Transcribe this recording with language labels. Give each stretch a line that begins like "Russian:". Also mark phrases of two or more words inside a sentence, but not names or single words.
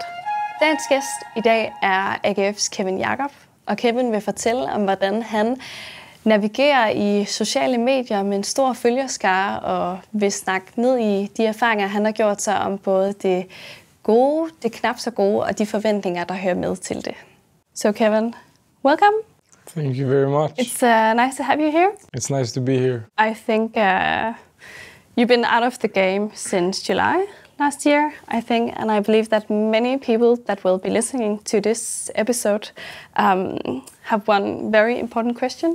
Danish: Dagens gæst i dag er AGF's Kevin Yakob, og Kevin vil fortælle om, hvordan han navigerer i sociale medier med en stor følgerskare, og vil snakke ned i de erfaringer, han har gjort sig om både det gode, det knap så gode, og de forventninger, der hører med til det.
English: So Kevin, welcome. Thank you very much. It's nice to have you here. It's nice to be here. I think you've been out of the game since July last year, I think, and I believe that many people that will be listening to this episode have one very important question.